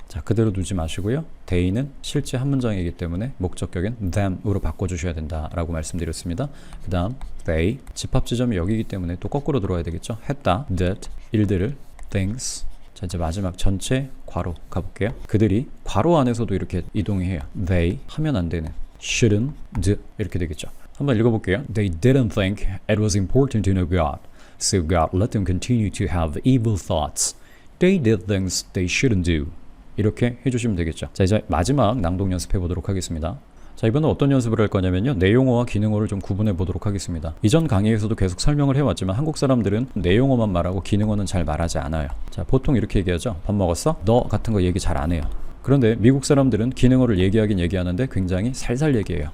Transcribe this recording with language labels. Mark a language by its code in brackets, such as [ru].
[ko] 자, 그대로 두지 마시고요. they는 실제 한 문장이기 때문에 목적격인 them으로 바꿔주셔야 된다라고 말씀드렸습니다. 그 다음 they 집합 지점이 여기기 때문에 또 거꾸로 들어와야 되겠죠. 했다 did 일들을 things. 자, 이제 마지막 전체 괄호 가볼게요. 그들이 괄호 안에서도 이렇게 이동을 해요. they 하면 안 되는 [en] shouldn't do [ko] 이렇게 되겠죠. 한번 읽어볼게요. [en] They didn't think it was important to know God, so God let them continue to have evil thoughts. They did things they shouldn't do. [ko] 이렇게 해주시면 되겠죠. 자, 이제 마지막 낭독 연습해 보도록 하겠습니다. 자, 이번엔 어떤 연습을 할 거냐면요. 내용어와 기능어를 좀 구분해 보도록 하겠습니다. 이전 강의에서도 계속 설명을 해왔지만 한국 사람들은 내용어만 말하고 기능어는 잘 말하지 않아요. 자, 보통 이렇게 얘기하죠. 밥 먹었어? 너 같은 거 얘기 잘 안 해요. 그런데 미국 사람들은 기능어를 얘기하긴 얘기하는데 굉장히 살살 얘기해요.